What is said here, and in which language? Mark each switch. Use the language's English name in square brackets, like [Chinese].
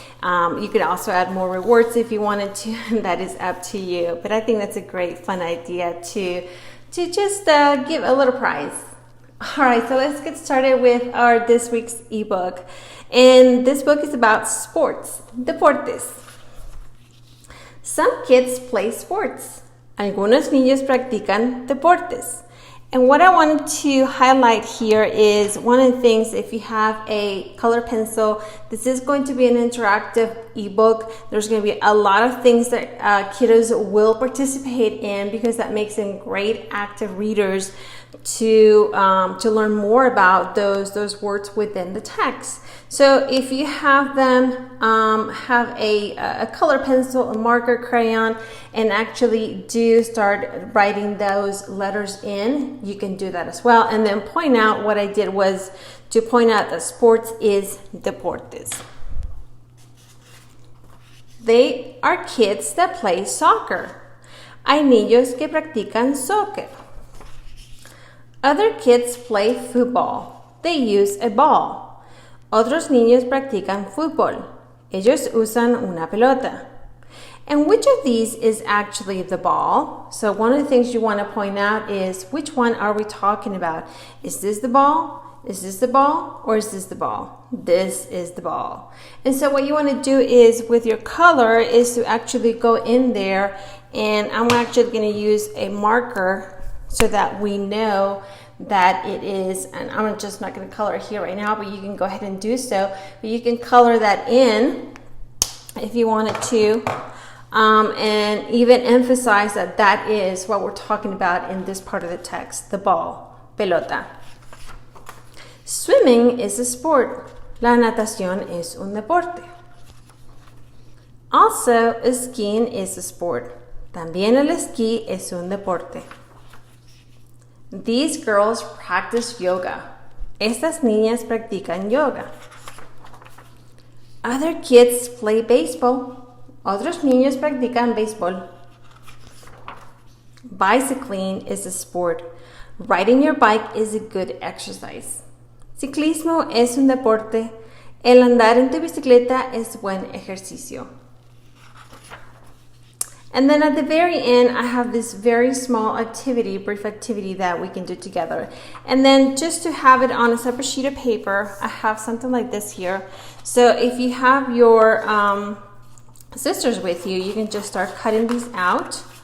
[English] You could also add more rewards if you wanted to, and that is up to you. But I think that's a great fun idea to just give a little prize. All right, so let's get started with our this week's ebook. And this book is about sports, deportes. Some kids play sports. [Spanish] Algunos niños practican deportes. [English] And what I wanted to highlight here is one of the things, if you have a color pencil, this is going to be an interactive ebook. There's going to be a lot of things that kiddos will participate in because that makes them great active readers to learn more about those words within the text. So if you have them have a color pencil, a marker, crayon, and actually do start writing those letters in, you can do that as well. And then point out, what I did was to point out that sports is deportes. They are kids that play soccer. [Spanish] Hay niños que practican soccer. [English] Other kids play football. They use a ball. [Spanish] Otros niños practican fútbol. Ellos usan una pelota. [English] And which of these is actually the ball? So one of the things you want to point out is, which one are we talking about? Is this the ball? Is this the ball? Or is this the ball? This is the ball. And so what you want to do is, with your color, is to actually go in there, and I'm actually going to use a marker so that we know that it is, and I'm just not going to color it here right now, but you can go ahead and do so. But you can color that in if you wanted to, and even emphasize that that is what we're talking about in this part of the text, the ball, pelota. Swimming is a sport. [Spanish] La natación es un deporte. [English] Also, skiing is a sport. [Spanish] También el esquí es un deporte. [English] These girls practice yoga. [Spanish] Estas niñas practican yoga. [English] Other kids play baseball. [Spanish] Otros niños practican béisbol. [English] Bicycling is a sport. Riding your bike is a good exercise. [Spanish] Ciclismo es un deporte. El andar en tu bicicleta es buen ejercicio. [English] And then at the very end, I have this very small activity, brief activity that we can do together. And then just to have it on a separate sheet of paper, I have something like this here. So if you have your sisters with you, you can just start cutting these out.